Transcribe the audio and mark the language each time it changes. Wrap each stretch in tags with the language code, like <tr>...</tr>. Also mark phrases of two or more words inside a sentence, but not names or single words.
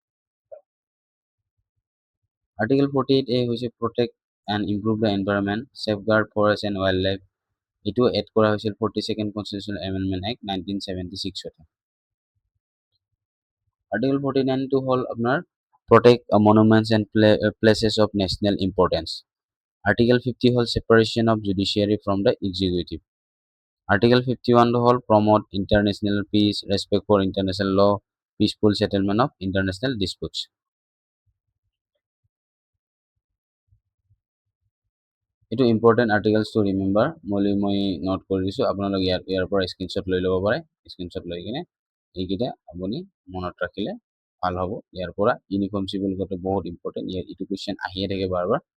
<as>আৰ্টিকেল 48A হৈছে</as> <en>protect and improve the environment, safeguard forest and wild life.</en> <as>এইটো এড কৰা হৈছিল 42nd</as> <en>constitution amendment act</en> <as>1976 ত। আৰ্টিকেল 49 টো হ'ল আপোনাৰ</as> <en>protect monuments and places of national importance. Article 50 হ'ল separation of judiciary from the executive. Article 51 হ'ল promote international peace, respect for international law, peaceful settlement of international disputes. এইটো important articles to remember.</en> <as>মই নোট কৰি দিছোঁ, আপোনালোকে ইয়াৰ পৰা স্ক্ৰীনশ্বট লৈ ল'ব পাৰে। স্ক্ৰীনশ্বট লৈ কিনে এইকেইটা আপুনি মনত ৰাখিলে ভাল হ'ব। ইয়াৰ পৰা</as> <en>uniform civil code</en> <as>বহুত ইম্পৰ্টেণ্ট। ইয়াৰ এইটো কুৱেশ্যন আহিয়ে থাকে বাৰবাৰ।</as>